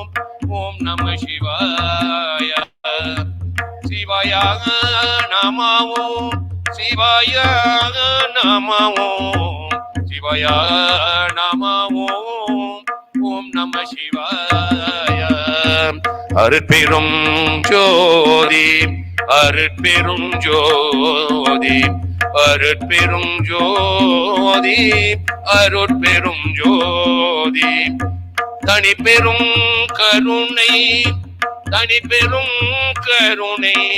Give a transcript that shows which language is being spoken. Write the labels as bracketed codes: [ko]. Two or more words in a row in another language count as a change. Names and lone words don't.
[sa] ओम् नमः शिवाय. शिवाय नम ओम्. शिवाय नम ओम्. शिवाय नम ओम्. ओम् नमः शिवाय. [ta] அருட்பெரும் ஜோதி அருட்பெரும் ஜோதி அருட்பெரும் ஜோதி அருட்பெரும் ஜோதி தனிப்பெரும் கருணை தனிப்பெரும் கருணை